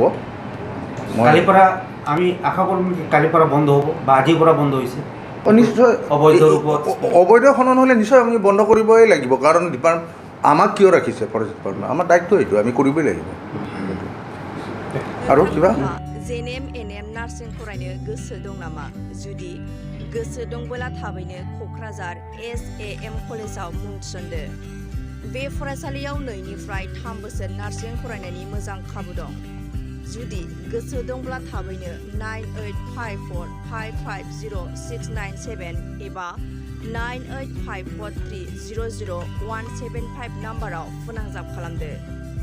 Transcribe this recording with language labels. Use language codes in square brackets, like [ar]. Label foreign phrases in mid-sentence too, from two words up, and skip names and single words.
[as] মই কালিৰ পৰা আমি আশা কৰিম কালিৰ পৰা বন্ধ হ'ব বা আজিৰ পৰা বন্ধ হৈছে নিশ্চয় অবৈধ খনন হ'লে নিশ্চয় আমি বন্ধ কৰিবই লাগিব কাৰণ আমাক কিয় ৰাখিছে [en] forest department [as] আমাৰ দায়িত্ব এইটো আমি কৰিবই লাগিব। আৰু কিবা [brx] NBNN नार्सिं फरायनो गोसो दं नामा? जुदि गोसो दंबोला थाबैनो कक्राझार SAM कलेजाव मुं थिसनदो। बे फरायसालियाव 2निफ्राय 3 बोसोर नार्सिं फरायनायनि मोजां खाबु दं। जुदि गोसो दंब्ला थाबैनो 9854550697 एबा 9854300175 नाम्बाराव फोनांजाब खालामदो।